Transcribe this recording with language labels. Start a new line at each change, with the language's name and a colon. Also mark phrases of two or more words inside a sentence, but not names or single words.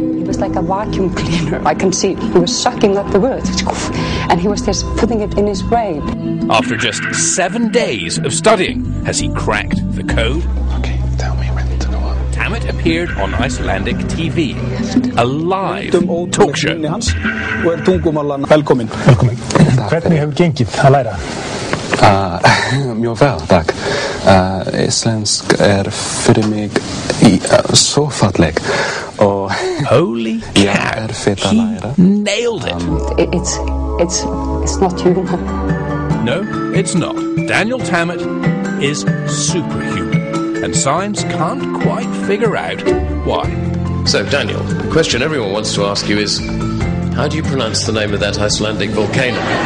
English: He was like a vacuum cleaner. I can see he was sucking up the words, and he was just putting it in his brain. After just 7 days of studying, has he cracked the code? Okay, tell me when to go up. Tammet appeared on Icelandic TV, a live talk show.
Icelandic: Velkomin. Hvernig hefur gengið að læra? Mjög vel, takk. Íslensk fyrir mig så falleg. Og
English: Holy cow, he nailed it. It's not human. No, it's not. Daniel Tammet is superhuman, and science can't quite figure out why. So, Daniel, the question everyone wants to ask you is, how do you pronounce the name of that Icelandic volcano?